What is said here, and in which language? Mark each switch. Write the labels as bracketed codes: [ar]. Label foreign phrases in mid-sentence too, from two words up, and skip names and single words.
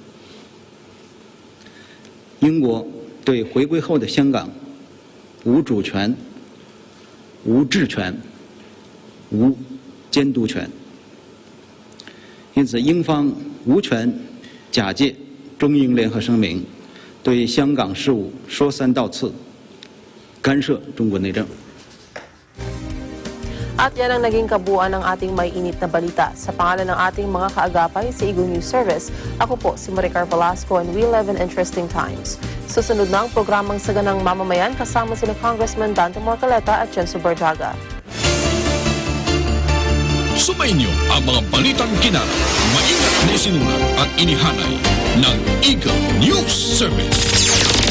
[zh] 英国对回归后的香港无主权、无治权、无监督权，因此英方无权假借中英联合声明对香港事务说三道四，干涉中国内政。 [tl] At yan ang naging kabuuan ng ating may init na balita. Sa pangalan ng ating mga kaagapay sa Eagle News Service, ako po si Maricar Velasco [en] and we live in interesting times. [tl] Susunod na ang programang Saganang Mamamayan kasama sina Congressman Dante Marcoleta at Jenso Barjaga. Sumainyo ang mga balitang kinara, maingat na isinulat at inihanay ng Eagle News Service.